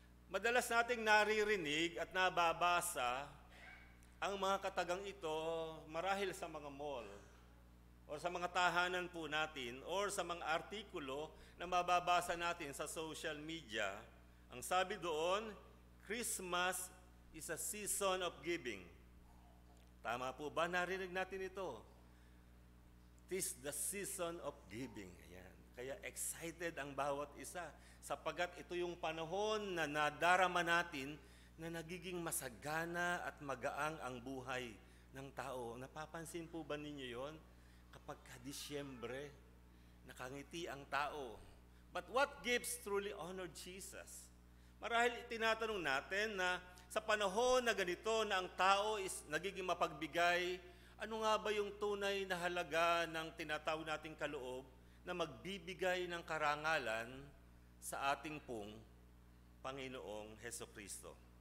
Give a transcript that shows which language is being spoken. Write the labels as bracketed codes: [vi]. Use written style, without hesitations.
[tl] Madalas nating naririnig at nababasa ang mga katagang ito marahil sa mga mall o sa mga tahanan po natin or sa mga artikulo na mababasa natin sa social media. Ang sabi doon, [en] Christmas is a season of giving. [tl] Tama po ba? Narinig natin ito. [en] Tis the season of giving. [tl] Ayan. Kaya excited ang bawat isa sapagat ito yung panahon na nadarama natin na nagiging masagana at magaang ang buhay ng tao. Napapansin po ba ninyo yon? Kapag ka-Disyembre, nakangiti ang tao. [en] But what gifts truly honored Jesus? [tl] Marahil tinatanong natin na sa panahon na ganito na ang tao is nagiging mapagbigay, ano nga ba yung tunay na halaga ng tinatawag nating kaloob na magbibigay ng karangalan sa ating pong Panginoong Hesukristo?